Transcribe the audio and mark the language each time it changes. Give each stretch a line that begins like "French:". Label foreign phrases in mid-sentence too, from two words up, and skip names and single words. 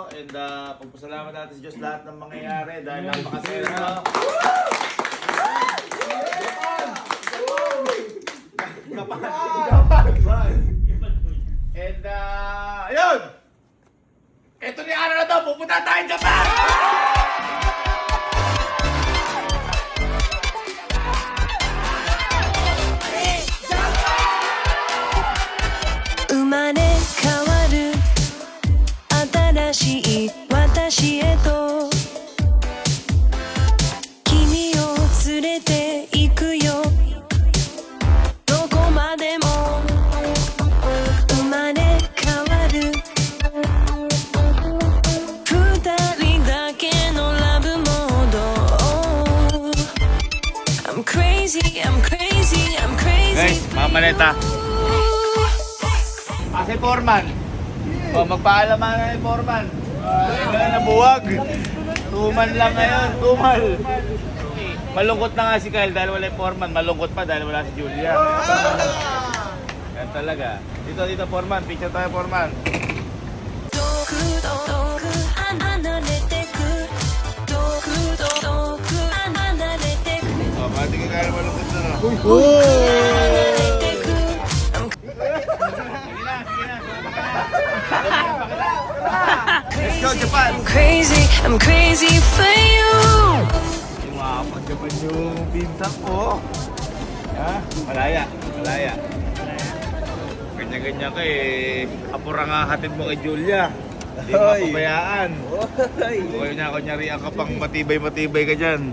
Filipino: And pagpasalamat natin sa Diyos lahat ng mangyayari. Dahil napakasaya na. Japan! And ayun! Ito na yung araw na to. Pupunta tayo sa Japan!
Japanese: 生まれ変わる新しい私へと君を連れて行くよどこまでも生まれ変わる二人だけのラブモード
English: I'm crazy, I'm crazy, I'm crazy
Filipino: Guys, mga maleta. Si Foreman. O, magpaalama na ni Foreman. Ayun, nabuwag. Tuman lang ngayon. Tumal. Malungkot na nga si Kyle dahil wala yung Foreman. Malungkot pa dahil wala si Julia. Yan talaga. Dito, Foreman. Picture tayo, Foreman.
Japanese: 遠く遠く離れてく遠く遠く離れてく
Filipino: O, pati ka kaya malungkot na, no?
Japanese: 離れてく
English: Let's go, Japan! I'm crazy for you
Filipino: Pag-Japan yung pinsan ko. Ha? Malaya. Ganyan-ganyan ka eh. Apura nga hatid mo kay Julia. Hindi mo mapabayaan. Kunyari-ang ka pang matibay-matibay ka dyan.